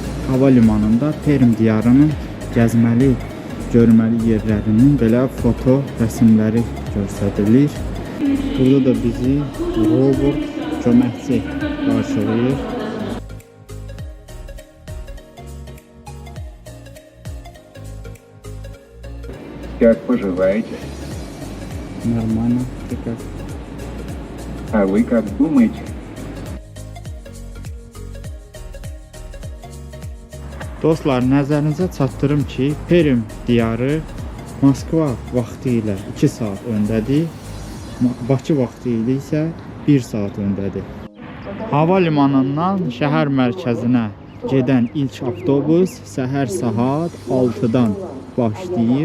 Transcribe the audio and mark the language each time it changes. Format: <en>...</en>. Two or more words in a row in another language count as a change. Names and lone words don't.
<az>Hava limanında Perm diyarının gəzməli, görməli yerlərinin belə foto rəsmləri göstərilir. Burada da bizi robot köməkçi qarşılayır.</az> <ru>Как поживаете? Нормально. Ты как? А вы как думаете?</ru> <az>Dostlar, nəzərinizə çatdırım ki, Perm diyarı Moskva vaxtı ilə 2 saat öndədir. Bakı vaxtı ilə isə 1 saat öndədir. Hava limanından şəhər mərkəzinə gedən ilk avtobus səhər saat 6-dan başlayır.</az>